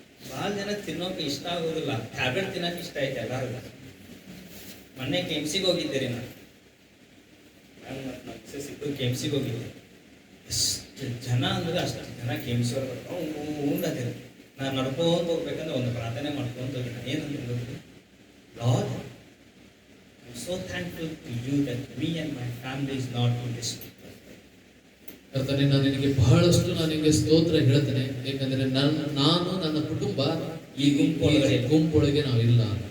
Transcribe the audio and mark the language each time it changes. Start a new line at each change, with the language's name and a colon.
Kannada: ಬಹಳ ಜನ ತಿನ್ನೋಕೆ ಇಷ್ಟ ಆಗೋದಿಲ್ಲ, ಟ್ಯಾಬ್ಲೆಟ್ ತಿನ್ನಕ್ಕೆ ಇಷ್ಟ ಐತೆ ಎಲ್ಲರಿಗೂ. ಮೊನ್ನೆ ಕೆಮ್ಸಿಗೆ ಹೋಗಿದ್ದೀರಿ ನಾನು ಸಿದ್ದು ಕೆಮ್ಸಿಗೆ ಹೋಗಿದ್ದೆ. ಎಷ್ಟು ಜನ ಅಂದ್ರೆ ಅಷ್ಟು ಜನ ಕೆಮ್ಸೋರು ಉಂಡದಿರ. ನಾನು ನಡ್ಕೊಂಡು ಹೋಗ್ಬೇಕಂದ್ರೆ ಒಂದು ಪ್ರಾರ್ಥನೆ ಮಾಡ್ಕೊಂಡು ಹೋಗಿದ್ದೆ.
English: ಏನಂದ್ರೆ, Lord, I'm so thankful to you that me and my family is not in this people.
Kannada: ಕರ್ತನೇ, ನಾನು ನಿನಗೆ ಬಹಳಷ್ಟು ನಿನಗೆ ಸ್ತೋತ್ರ ಹೇಳ್ತೇನೆ, ಏಕೆಂದರೆ ನಾನು ನನ್ನ ಕುಟುಂಬ ಈ ಗುಂಪೊಳಗೆ ನಾವಿಲ್ಲ.